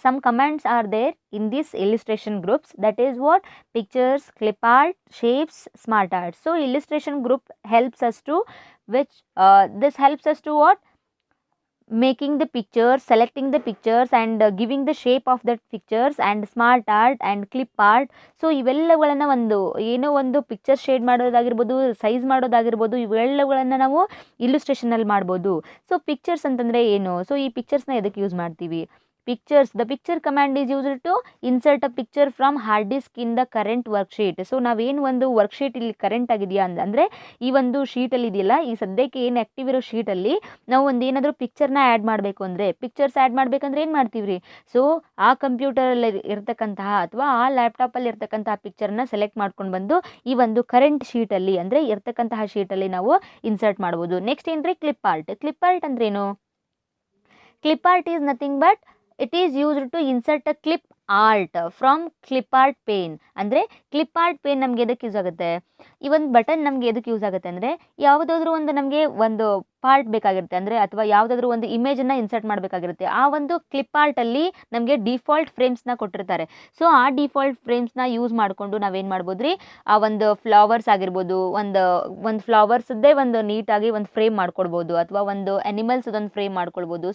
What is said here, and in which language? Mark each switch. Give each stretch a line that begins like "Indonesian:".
English: Some commands are there in these illustration groups. That is what? Pictures, clip art, shapes, smart art. So illustration group helps us to this helps us to what? Making the pictures, selecting the pictures and giving the shape of that pictures and smart art and clip art.
Kannada: So ಇವೆಲ್ಲಗಳನ್ನು ಒಂದು ಏನೋ ಒಂದು picture shade ಮಾಡೋದಾಗಿರ್ಬೋದು, size ಮಾಡೋದಾಗಿರ್ಬೋದು, ಇವೆಲ್ಲಗಳನ್ನು ನಾವು ಇಲ್ಲುಸ್ಟ್ರೇಷನಲ್ಲಿ ಮಾಡ್ಬೋದು. So pictures ಅಂತಂದರೆ ಏನು? So ಈ ಪಿಕ್ಚರ್ಸ್ನ ಎದಕ್ಕೆ ಯೂಸ್ ಮಾಡ್ತೀವಿ?
English: the picture command is used to insert a picture from hard disk in the current worksheet.
Kannada: So ನಾವೇನು ಒಂದು ವರ್ಕ್ಶೀಟ್ ಇಲ್ಲಿ ಕರೆಂಟ್ ಆಗಿದೆಯಾ ಅಂದರೆ ಈ ಒಂದು ಶೀಟಲ್ಲಿ ಇದೆಯಲ್ಲ, ಈ ಸದ್ಯಕ್ಕೆ ಏನು ಆ್ಯಕ್ಟಿವ್ ಇರೋ ಶೀಟಲ್ಲಿ ನಾವು ಒಂದು ಏನಾದರೂ ಪಿಕ್ಚರ್ನ ಆ್ಯಡ್ ಮಾಡಬೇಕು ಅಂದರೆ, ಪಿಕ್ಚರ್ಸ್ ಆ್ಯಡ್ ಮಾಡಬೇಕಂದ್ರೆ ಏನು ಮಾಡ್ತೀವಿ ರೀ? ಸೊ ಆ ಕಂಪ್ಯೂಟರಲ್ಲಿ ಇರ್ತಕ್ಕಂತಹ ಅಥವಾ ಆ ಲ್ಯಾಪ್ಟಾಪಲ್ಲಿ ಇರ್ತಕ್ಕಂತಹ ಪಿಕ್ಚರ್ನ ಸೆಲೆಕ್ಟ್ ಮಾಡ್ಕೊಂಡು ಬಂದು ಈ ಒಂದು ಕರೆಂಟ್ ಶೀಟಲ್ಲಿ ಅಂದರೆ ಇರ್ತಕ್ಕಂತಹ ಶೀಟಲ್ಲಿ ನಾವು ಇನ್ಸರ್ಟ್ ಮಾಡ್ಬೋದು. ನೆಕ್ಸ್ಟ್ ಏನ್ರಿ? ಕ್ಲಿಪ್ ಆರ್ಟ್ ಅಂದ್ರೇನು?
English: Clip art is nothing but it is used to insert a clip art from clip art pane.
Kannada: ಅಂದರೆ ಕ್ಲಿಪ್ ಆರ್ಟ್ ಪೇನ್ ನಮಗೆ ಎದಕ್ಕೆ ಯೂಸ್ ಆಗುತ್ತೆ? ಈ ಒಂದು ಬಟನ್ ನಮಗೆ ಎದಕ್ಕೆ ಯೂಸ್ ಆಗುತ್ತೆ ಅಂದರೆ ಯಾವುದಾದ್ರೂ ಒಂದು ನಮಗೆ ಒಂದು ಪಾರ್ಟ್ ಬೇಕಾಗಿರುತ್ತೆ ಅಂದರೆ ಅಥವಾ ಯಾವುದಾದ್ರೂ ಒಂದು ಇಮೇಜನ್ನು ಇನ್ಸರ್ಟ್ ಮಾಡಬೇಕಾಗಿರುತ್ತೆ. ಆ ಒಂದು ಕ್ಲಿಪ್ ಆರ್ಟಲ್ಲಿ ನಮಗೆ ಡಿಫಾಲ್ಟ್ ಫ್ರೇಮ್ಸ್ನ ಕೊಟ್ಟಿರ್ತಾರೆ. ಸೊ ಆ ಡಿಫಾಲ್ಟ್ ಫ್ರೇಮ್ಸ್ನ ಯೂಸ್ ಮಾಡಿಕೊಂಡು ನಾವೇನು ಮಾಡ್ಬೋದು ರೀ? ಆ ಒಂದು ಫ್ಲವರ್ಸ್ ಆಗಿರ್ಬೋದು, ಒಂದು ಫ್ಲವರ್ಸ್ದೇ ಒಂದು ನೀಟಾಗಿ ಒಂದು ಫ್ರೇಮ್ ಮಾಡ್ಕೊಳ್ಬೋದು, ಅಥವಾ ಒಂದು ಅನಿಮಲ್ಸ್ ಒಂದು ಫ್ರೇಮ್ ಮಾಡ್ಕೊಳ್ಬೋದು.